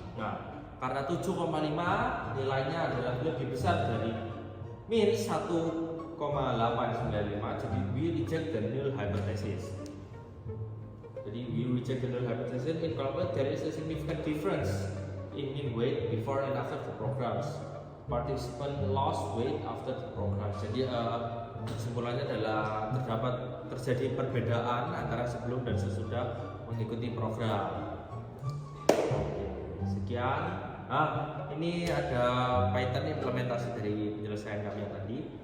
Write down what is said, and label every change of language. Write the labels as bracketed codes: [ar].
[id] Nah, karena 7,5 nilainya adalah lebih besar dari min 1,895, jadi [en] we reject the null hypothesis. [id] Jadi [en] we reject the null hypothesis in calculate there is a significant difference in mean weight before and after the programs. Participant lost weight after the program. [id] Jadi kesimpulannya adalah terjadi perbedaan antara sebelum dan sesudah mengikuti program. Oke, sekian. Nah, ini ada Python implementasi dari penyelesaian kami yang tadi.